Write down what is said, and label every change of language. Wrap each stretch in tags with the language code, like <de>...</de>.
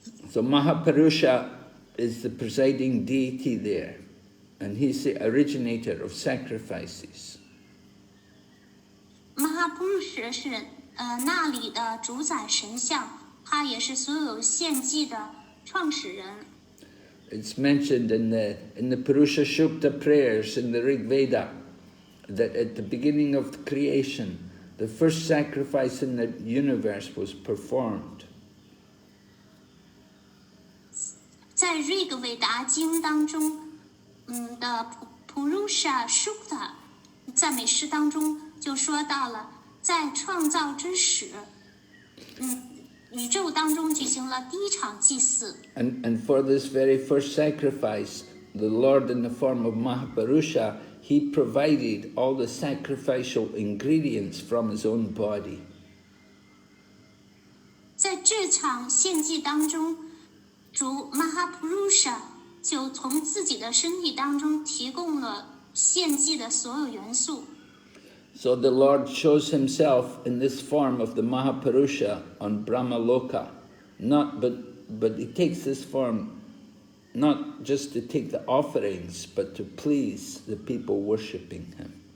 <en>So Mahapurusha is the presiding deity there, and he's the originator of sacrifices.</en> <zh>马哈普鲁什是那里的主宰神像，他也是所有献祭的创始人。</zh> <en>It's mentioned in the Purusha Shukta prayers in the Rig Veda that at the beginning of the creation, the first sacrifice in the universe was performed.</en> <zh>在 Rig 韦达经当中，的 Purusha Shukta 赞美诗当中就说到了，在创造之始，宇宙当中举行了第一场祭祀。</zh> <en>And for this very first sacrifice, the Lord in the form of Mahapurusha, he provided all the sacrificial ingredients from his own body.</en> <zh>在这场献祭当中，主 Mahapurusha 就从自己的身体当中提供了献祭的所有元素。</zh> <en>So the Lord shows himself in this form of the Mahapurusha on Brahmaloka, but he takes this form not just to take the offerings, but to please the people worshipping him.</en>